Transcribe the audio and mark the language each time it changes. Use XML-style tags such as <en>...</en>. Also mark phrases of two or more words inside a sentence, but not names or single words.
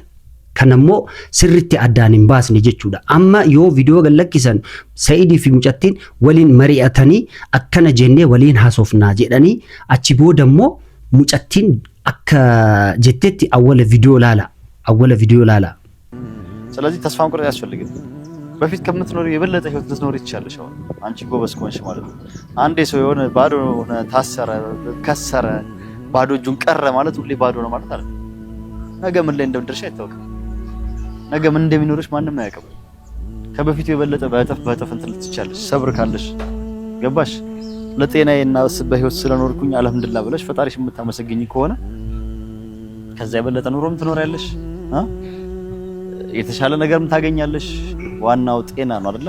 <om>Kanammoo sirriitti addaan hin baasne jechuudha. Amma yoo viidiyoo gallakkisan Sa'iidii fi mucattiin waliin mari'atanii akkana jennee waliin haasofnaa jedhanii achi boodammoo mucattiin akka jettetti awwala viidiyoo laala.</om> <am>ስለዚህ ተስፋ መቁረጥ ያስፈልግም። በፊት ከምትኖር የበለጠ ህይወት ልትኖር ይችላልሽ። አሁን አንቺ ጎበዝ ከሆንሽ ማለት ነው። አንዴ ሰው የሆነ ባዶ ሆነ ታሰረ፣ ከሰረ፣ ባዶ እጁን ቀረ ማለት ሁሌ ባዶ ነው ማለት አይደለም። ነገ ምን ላይ እንደምትደርሺ አይታወቅም። ነገ ምን እንደሚኖርሽ ማንም አያውቅም። ከበፊቱ የበለጠ በእጥፍ እንትን ልትቻለሽ ሰብር ካለሽ ገባሽ። ለጤናዬና በህይወት ስለኖርኩኝ አልሐምዱሊላህ ብለሽ ፈጣሪሽ የምታመሰግኝ ከሆነ ከዛ የበለጠ ኑሮም ትኖሪያለሽ። የተሻለ ነገርም ታገኛለሽ። ዋናው ጤና ነው አይደለ?</am>